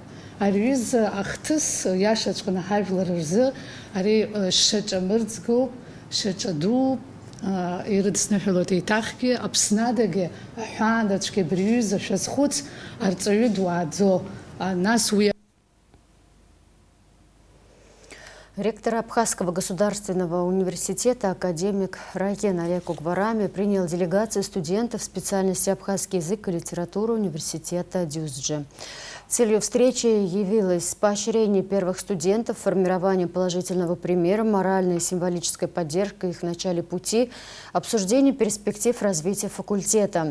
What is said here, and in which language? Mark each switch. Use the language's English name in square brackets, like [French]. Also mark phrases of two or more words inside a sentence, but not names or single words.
[Abkhazian] Ари аҩыза ахҭыс иашаҵәҟьаны ҳажәлар рзы ари шаҿамырӡгоуп, шаҿа дууп, ирыдсныҳәалоит еиҭахгьы, Аԥснадагьы аҳәаандаҵәҟьа абри аҩыза шәазхәыц, арҵаҩы дуааӡо, нас уи [Russian] Ректор Абхазского государственного университета академик Райкен Олег Угварами принял делегацию студентов специальности абхазский язык и литература университета Дюзджи. Целью встречи явилось поощрение первых студентов, формирование положительного примера, моральная и символическая поддержка их в начале пути, обсуждение перспектив развития факультета.